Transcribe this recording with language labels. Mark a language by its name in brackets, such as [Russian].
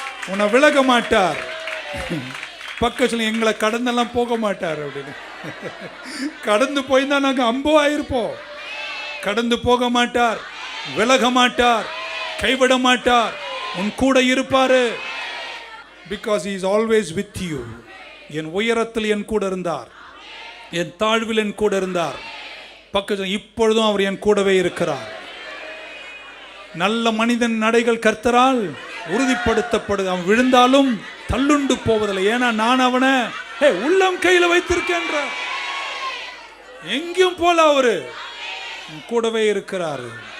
[Tamil] உன்னை விலக மாட்டார், பக்கத்தில் எங்களை கடந்தெல்லாம் போக மாட்டார் அப்படின்னு. கடந்து போய் தான் நாங்கள் அம்போ ஆயிருப்போம். கடந்து போக மாட்டார், விலக மாட்டார், கைவிட மாட்டார், உன் கூட இருப்பாரு. [English] Because he is always with you. [Tamil] என் உயரத்தில் என் கூட இருந்தார், என் தாழ்வில் என் கூட இருந்தார், பக்கத்தில் இப்பொழுதும் அவர் என் கூடவே இருக்கிறார். நல்ல மனிதன் நடைகள் கர்த்தரால் உறுதிப்படுத்தப்படுது. அவன் விழுந்தாலும் தள்ளுண்டு போவதில்லை. ஏன்னா நான் அவனை உள்ளம் கையில வைத்திருக்கின்ற, எங்கேயும் போல அவரு கூடவே இருக்கிறாரு.